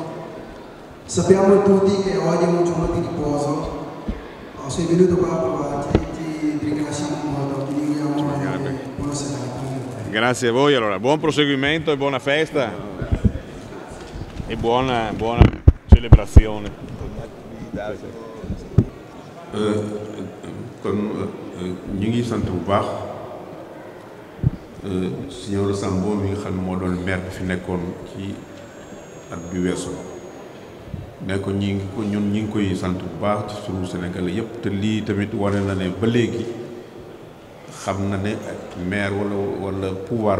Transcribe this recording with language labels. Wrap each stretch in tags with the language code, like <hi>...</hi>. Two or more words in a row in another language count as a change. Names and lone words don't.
<it>Sappiamo tutti che oggi è un giorno di riposo. Sei venuto qua, ti ringraziamo molto, ti auguriamo buona serata. Grazie a voi, allora buon proseguimento e buona festa e buona celebrazione.</it> <wo>Kon ñu ngi sant bu baax signor Sambo mi nga xam ne moo doon maire bi fi nekkoon ci at bi weesu ne ko ñun ñi ngi koy sant bu baax ci sunu Sénégal yépp te lii tamit wane na ne ba léegi xam na ne maire wala pouvoir</wo>